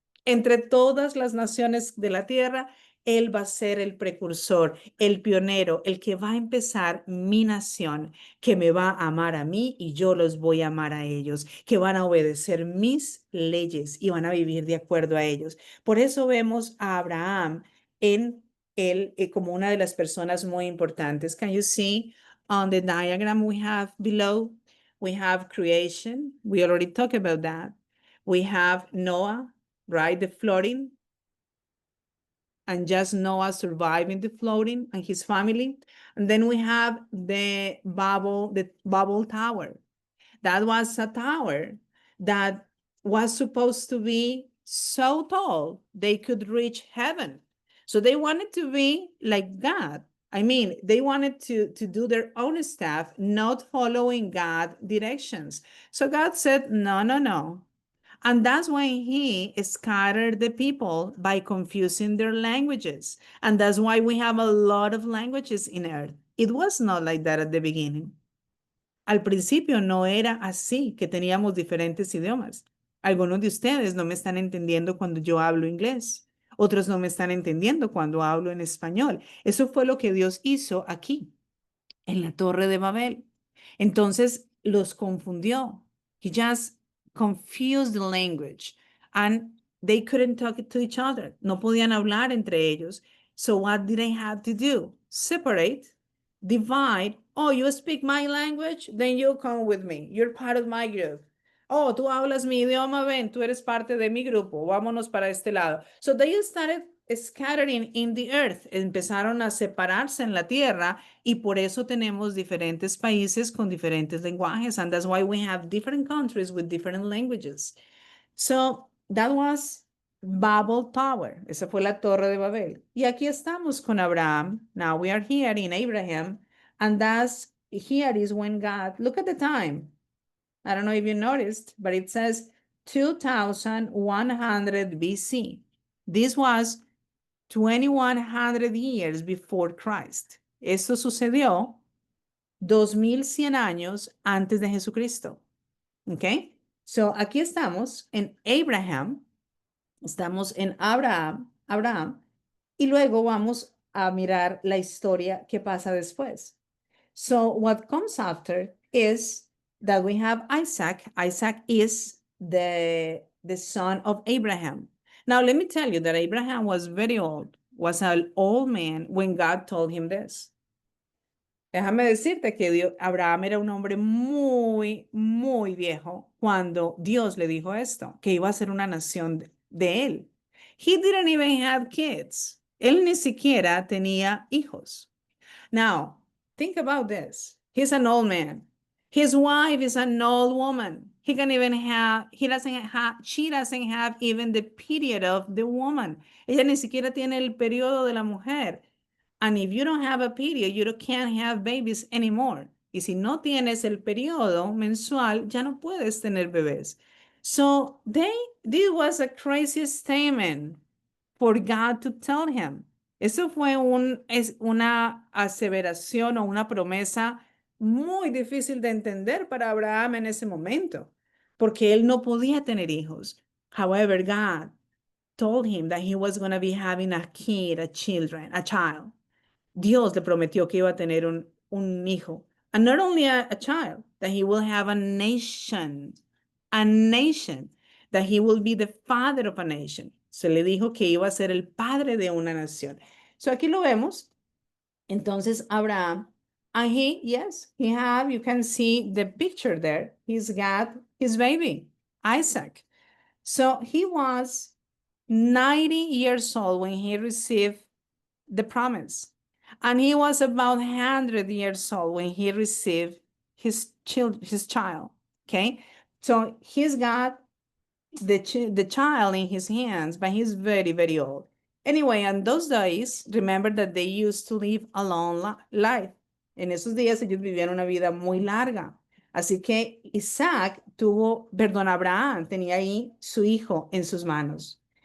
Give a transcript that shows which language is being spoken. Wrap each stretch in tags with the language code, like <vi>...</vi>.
<es>Entre todas las naciones de la tierra, él va a ser el precursor, el pionero, el que va a empezar mi nación, que me va a amar a mí y yo los voy a amar a ellos, que van a obedecer mis leyes y van a vivir de acuerdo a ellos. Por eso vemos a Abraham en él como una de las personas muy importantes.</es> <en>Can you see on the diagram we have below? We have creation. We already talked about that. We have Noah, right? The flooding, and just Noah surviving the flooding and his family. And then we have the Babel Tower. That was a tower that was supposed to be so tall they could reach heaven. So they wanted to be like God. I mean, they wanted to do their own stuff, not following God directions. So God said, no, no, no. And that's why he scattered the people by confusing their languages. And that's why we have a lot of languages in earth. It was not like that at the beginning.</en> <es>Al principio no era así, que teníamos diferentes idiomas. Algunos de ustedes no me están entendiendo cuando yo hablo inglés. Otros no me están entendiendo cuando hablo en español. Eso fue lo que Dios hizo aquí, en la Torre de Babel. Entonces los confundió.</es> <en>He just confused the language and they couldn't talk to each other.</en> <es>No podían hablar entre ellos.</es> <en>So what did they have to do? Separate, divide. Oh, you speak my language? Then you come with me. You're part of my group.</en> <es>Oh, tú hablas mi idioma, ven, tú eres parte de mi grupo. Vámonos para este lado.</es> <en>So they started scattering in the earth.</en> <es>Empezaron a separarse en la tierra y por eso tenemos diferentes países con diferentes lenguajes.</es> <en>And that's why we have different countries with different languages. So that was Babel Tower.</en> <es>Esa fue la Torre de Babel. Y aquí estamos con Abraham.</es> <en>Now we are here in Abraham. And that's here is when God, look at the time. I don't know if you noticed, but it says 2100 BC. This was 2100 years before Christ.</en> <es>Esto sucedió 2100 años antes de Jesucristo. ¿Ok? So aquí estamos en Abraham, estamos en Abraham, y luego vamos a mirar la historia que pasa después.</es> <en>So what comes after is that we have Isaac. Isaac is the son of Abraham. Now, let me tell you that Abraham was very old, was an old man when God told him this.</en> <es>Déjame decirte que Abraham era un hombre muy, muy viejo cuando Dios le dijo esto, que iba a ser una nación de él.</es> <en>He didn't even have kids.</en> <es>Él ni siquiera tenía hijos.</es> <en>Now, think about this. He's an old man. His wife is an old woman. She doesn't have even the period of the woman.</en> <es>Ella ni siquiera tiene el periodo de la mujer.</es> <en>And if you don't have a period, you can't have babies anymore.</en> <es>Y si no tienes el periodo mensual, ya no puedes tener bebés.</es> <en>So this was a crazy statement for God to tell him.</en> <es>Eso fue una aseveración o una promesa muy difícil de entender para Abraham en ese momento, porque él no podía tener hijos.</es> <en>However, God told him that he was going to be having a kid, a child.</en> <es>Dios le prometió que iba a tener un hijo.</es> <en>And not only a child, that he will have a nation, that he will be the father of a nation.</en> <es>Se le dijo que iba a ser el padre de una nación. So aquí lo vemos.</es> <en>Entonces, Abraham, and you can see the picture there. He's got his baby, Isaac. So he was 90 years old when he received the promise. And he was about 100 years old when he received his child, okay? So he's got the child in his hands, but he's very, very old. Anyway, on those days, remember that they used to live a long life.</en> <es>En esos días ellos vivían una vida muy larga. Así que Abraham tenía ahí su hijo en sus manos.</es>